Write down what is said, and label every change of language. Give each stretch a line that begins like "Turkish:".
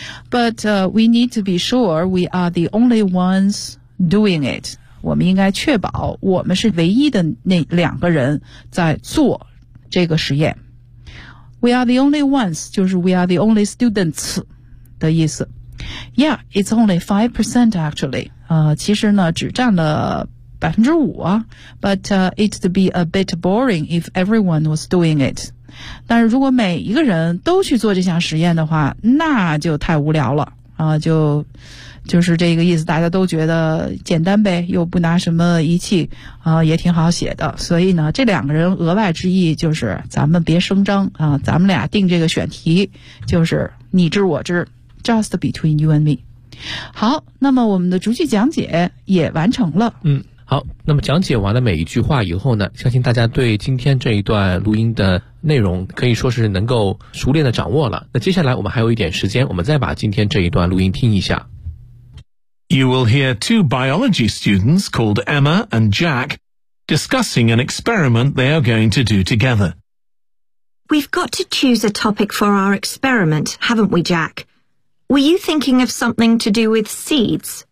English: But, we need to be sure we are the only ones doing it.
Chinese: 我们应该确保我们是唯一的那两个人在做这个实验。
English: We are the only ones,
Chinese: 就是
English: we are the only students
Chinese: 的意思。
English: Yeah, it's only 5% actually.
Chinese: 其实呢只占了 5%,
English: but, it'd be a bit boring if everyone was doing it.
Chinese: 但是如果每一个人都去做这项实验的话，那就太无聊了。就是这个意思，大家都觉得简单呗，又不拿什么仪器，也挺好写的。所以呢，这两个人额外之意就是咱们别声张啊，咱们俩定这个选题，就是你知我知 ，
English: just between you and me。
Chinese: 好，那么我们的逐句讲解也完成了。好，那么讲解完了每一句话以后呢，相信大家对今天这一段录音的内容可以说是能够熟练的掌握了。那接下来我们还有一点时间，我们再把今天这一段录音听一下。
English: You will hear two biology students called Emma and Jack discussing an experiment they are going to do together. We've got to choose a topic for our experiment, haven't we, Jack? Were you thinking of something to do with seeds?